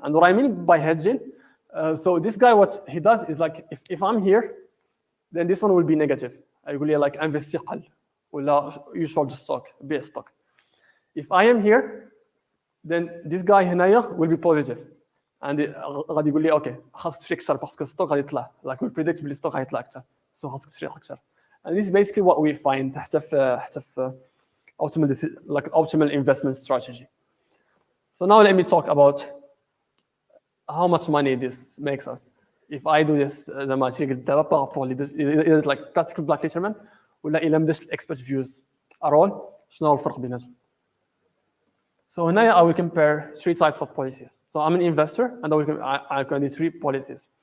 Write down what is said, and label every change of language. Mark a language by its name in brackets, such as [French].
[English] And what I mean by hedging, so this guy, what he does is like, if I'm here, then this one will be negative. [Arabic] يقول لي like investi قل ولا [English] you short the stock, [Arabic] بيع stock. [English] If I am here, then this guy [Arabic] هنايا [English] will be positive. [Arabic] And غادي يقول لي اوكي خاصك تشري اكثر باسكو الستوك غادي يطلع. [English] Like we predict [Arabic] بلي الستوك غادي يطلع اكثر. So خاصك تشري اكثر. [English] And this is basically what we find [Arabic] حتى في [English] optimal investment strategy. So now let me talk about how much money this makes us. If I do this [Arabic] زعما شي قد دابا بارابور اللي [English] like classical black leaderman [Arabic] ولا الا ما درتش [English] expert views at all [Arabic] شنو هو الفرق بيناتهم. [English] So [Arabic] هنايا [English] I will compare three types of policies. So I'm an investor and I can do three policies.